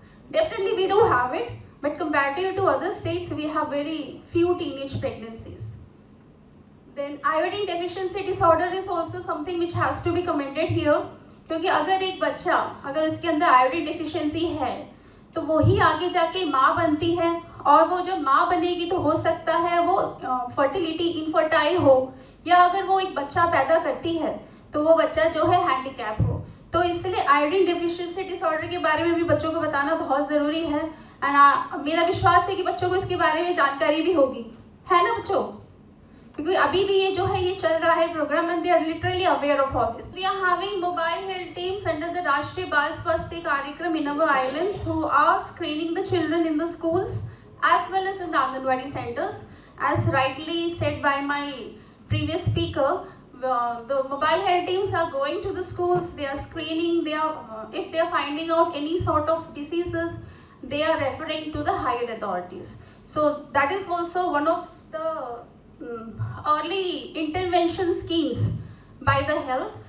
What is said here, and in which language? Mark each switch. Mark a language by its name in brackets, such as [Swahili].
[English] Definitely we do have it, but comparative to other states, we have very few teenage pregnancies. Then iodine deficiency disorder is also something which has to be commented here. [Hindi] क्योंकि अगर एक बच्चा अगर उसके अंदर iodine deficiency है तो वही आगे जाके माँ बनती है, और वो जब माँ बनेगी तो हो सकता है वो फर्टिलिटी इनफर्टाइल हो, या अगर वो एक बच्चा पैदा करती है तो वो बच्चा जो है हैंडीकैप हो। तो इसलिए आयोडीन डिफिशिएंसी डिसऑर्डर के बारे में भी बच्चों को बताना बहुत ज़रूरी है। एंड मेरा विश्वास है कि बच्चों को इसके बारे में जानकारी भी होगी, है ना बच्चों? क्योंकि अभी भी ये जो है ये चल रहा है programme, [English] And they are literally aware of all this. We are having mobile health teams under the Rashtriya Bal Swasthya Karyakram in our islands who are screening the children in the schools as well as in the Anganwadi centers. As rightly said by my previous speaker, the mobile health teams are going to the schools, they are screening, they are if they are finding out any sort of diseases, they are referring to the higher authorities. So that is also one of the early intervention schemes by the health.